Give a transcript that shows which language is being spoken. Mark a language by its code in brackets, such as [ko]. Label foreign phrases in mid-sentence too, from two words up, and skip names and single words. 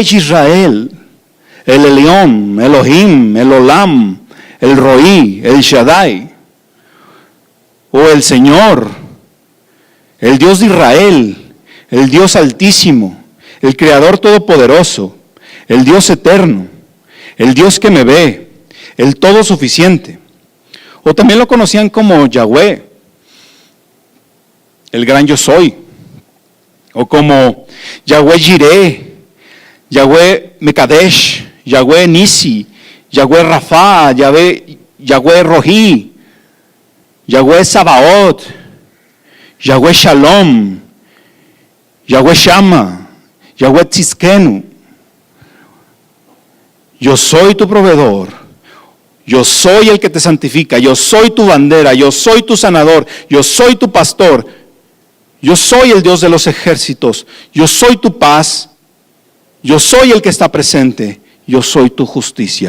[es] Israel, el Elión, Elohim, el Olam, el Roí, el Shaddai, o el Señor, el Dios de Israel, el Dios altísimo, el Creador todopoderoso, el Dios eterno, el Dios que me ve, el todo suficiente. O también lo conocían como Yahweh, el gran yo soy, o como Yahweh Jireh, Yahweh Mekadesh, Yahweh Nisi, Yahweh Rafa, Yahweh Rohi, Yahweh Sabaoth, Yahweh Shalom, Yahweh Shama, Yahweh Tzidkenu. Yo soy tu proveedor, yo soy el que te santifica, yo soy tu bandera, yo soy tu sanador, yo soy tu pastor, yo soy el Dios de los ejércitos, yo soy tu paz, yo soy el que está presente, yo soy tu justicia.